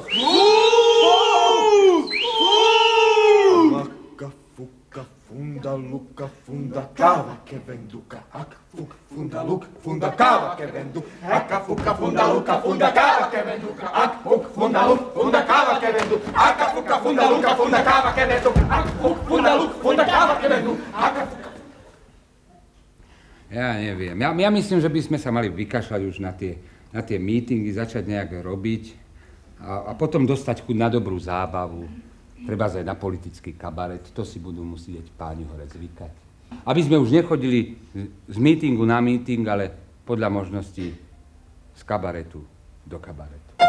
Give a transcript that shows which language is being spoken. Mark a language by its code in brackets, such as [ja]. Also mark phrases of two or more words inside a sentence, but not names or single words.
[sk] Funda luka, funda káva que venduka. Aka fuka, funda luka, funda káva que venduka. Aka fuka, funda luka, funda káva que venduka. Aka fuka, funda luka, funda káva que venduka. Aka fuka, funda luka, funda káva que venduka. Aka fuka, funda luka, funda káva que venduka. Aka fuka. Ja neviem. Ja myslím, že by sme sa mali vykašľať už na tie mítingy, začať nejak robiť a potom dostať chuť na dobrú zábavu. Treba aj na politický kabaret, to si budú musieť páni hore zvykať. Aby sme už nechodili z mítingu na míting, ale podľa možností z kabaretu do kabaretu.